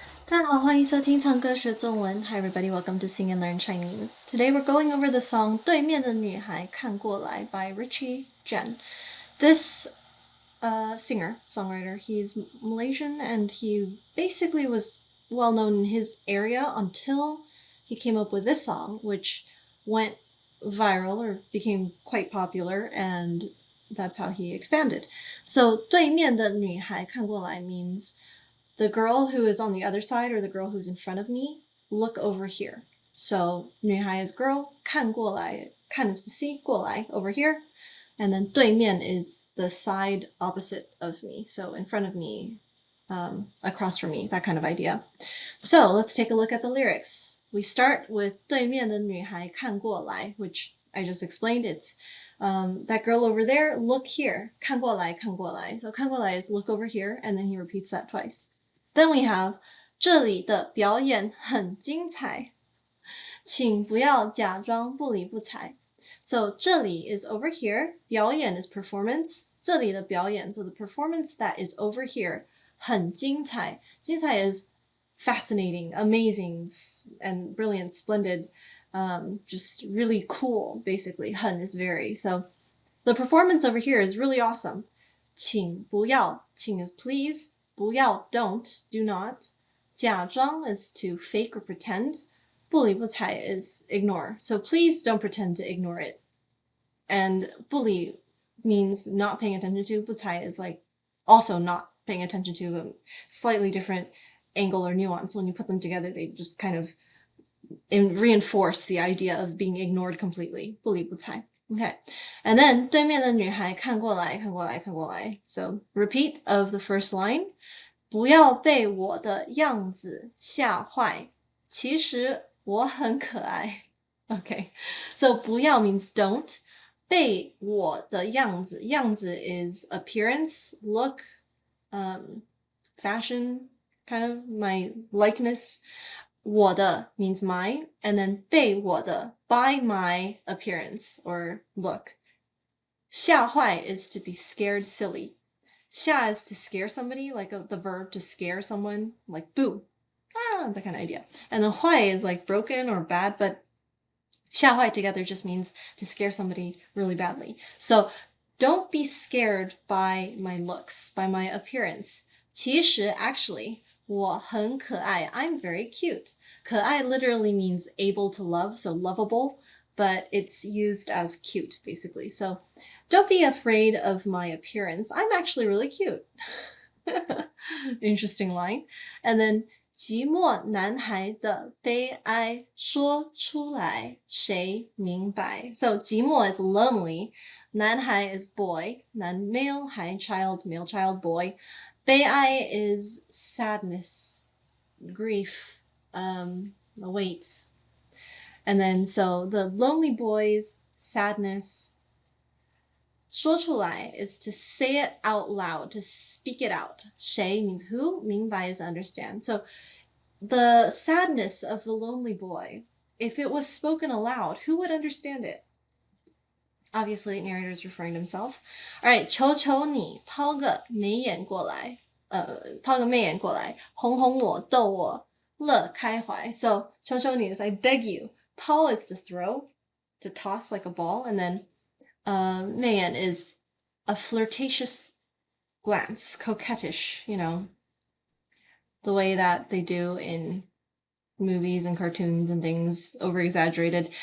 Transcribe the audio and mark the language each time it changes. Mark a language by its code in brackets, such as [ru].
[zh] 大家好，欢迎收听唱歌学中文。 [en] Hi everybody, welcome to Sing and Learn Chinese. Today we're going over the song 对面的女孩看过来 by Richie Jen. This singer, songwriter, he's Malaysian and he basically was well known in his area until he came up with this song, which went viral or became quite popular, and that's how he expanded. So [zh] 对面的女孩看过来 [en] means the girl who is on the other side or the girl who's in front of me, look over here. So 女孩 is girl, 看过来, 看 is to see, 过来 over here. And then 对面 is the side opposite of me. So in front of me, across from me, that kind of idea. So let's take a look at the lyrics. We start with [zh] 对面的女孩看过来, [en] which I just explained. It's that girl over there, look here. [zh] 看过来, 看过来. [en] So 看过来 is look over here, and then he repeats that twice. [zh] Then we have 这里的表演很精彩，请不要假装不理不睬。 [en] So 这里 is over here, 表演 is performance, [zh] 这里的表演 [en] so the performance that is over here [zh] 很精彩。 [en] 精彩 is fascinating, amazing, and brilliant, splendid, just really cool, basically. 很 is very. So the performance over here is really awesome. [zh] 请不要， [en] 请 is please, 不要 don't, do not. 假装 is to fake or pretend. 不理不睬 is ignore. So please don't pretend to ignore it. And 不理 means not paying attention to. 不睬 is like also not paying attention to, a slightly different angle or nuance. When you put them together, they just kind of reinforce the idea of being ignored completely. [zh] 不理不睬. [en] Okay, and then [zh] 对面的女孩看过来，看过来，看过来. [en] So repeat of the first line. [zh] 不要被我的样子吓坏，其实我很可爱。 [en] Okay, so 不要 means don't. 被我的样子，样子 is appearance, look, fashion, kind of my likeness. 我的 means my, and then 被我的 by my appearance or look. 吓坏 is to be scared silly. 吓 is to scare somebody, like the verb to scare someone, like boo. That kind of idea. And then 坏 is like broken or bad, but 吓坏 together just means to scare somebody really badly. So don't be scared by my looks, by my appearance. [zh] 其实 [en] actually, [zh] 我很可爱. [en] I'm very cute. 可爱 literally means able to love, so lovable, but it's used as cute, basically. So don't be afraid of my appearance. I'm actually really cute. Interesting line. And then [zh] 寂寞男孩的悲哀说出来谁明白 [en] So 寂寞 is lonely, 男孩 is boy, male, 孩 child, male child, boy. 悲哀 is sadness, grief, weight. And then so the lonely boy's sadness 说出来 is to say it out loud, to speak it out. 谁 means who, 明白 is understand. So the sadness of the lonely boy, if it was spoken aloud, who would understand it? Obviously, narrator is referring to himself. All right, [zh] 求求你抛个眉眼过来，抛个眉眼过来，哄哄我，逗我，乐开怀. [en] So [zh] 求求你 [en] is I beg you. 抛 is to throw, to toss like a ball, and then 媚眼 is a flirtatious glance, coquettish, you know, the way that they do in movies and cartoons and things, over exaggerated.